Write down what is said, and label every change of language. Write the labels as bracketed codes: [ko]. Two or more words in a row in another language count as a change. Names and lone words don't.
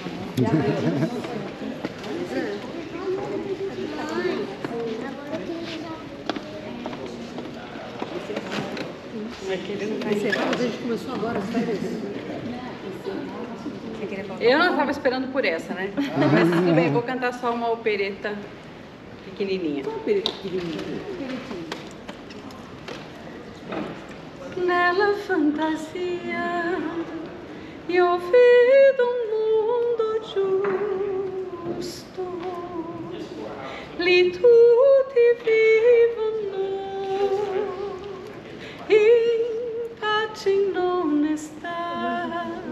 [pt] A gente começou agora as férias. Eu não estava esperando por essa, né? Mas tudo bem, vou cantar só uma opereta pequenininha. Uma opereta pequenininha. [it] Nella fantasia io vedo un mondo giusto, lì tutti vivono in pace e in onestà.